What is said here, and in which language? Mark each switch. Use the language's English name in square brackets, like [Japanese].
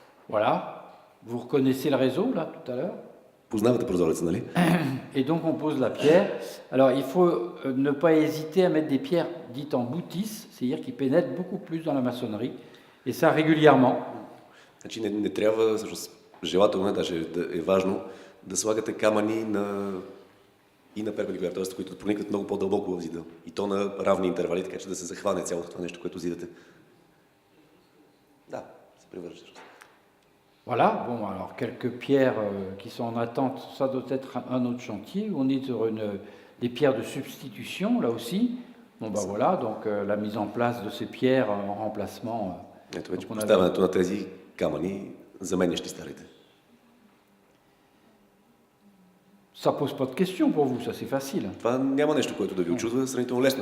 [French] Voilà, vous reconnaissez le réseau là tout à l'heure. [Bulgarian] Познавате прозореца, нали? [French] Et donc on pose la pierre. Alors il faut ne pas hésiter à mettre des pierres dites en boutisse, c'est-à-dire qui pénètrent beaucoup plus dans la maçonnerie, et ça régulièrement. [Bulgarian] Значи не трябва, всъщност желателно, даже е важно, да слагате камъни и на перпендикуляр, т.е. които проникват много по-дълбоко в зида. И то на равни интервали, така че да се захване цялото това нещо, което зидате. Да, се превърши. [French] Voilà, bon, alors quelques pierres qui sont en attente, ça doit être un autre chantier. On est sur des pierres de substitution, là aussi. Bon, ben voilà, donc la mise en place de ces pierres en remplacement. [Bulgarian] Ето вече поставянето на тези камъни, заменящи старите. [French] Ça pose pas de questions pour vous, ça c'est facile. [Bulgarian] Това няма нещо, което да ви очудва, сравнително лесно.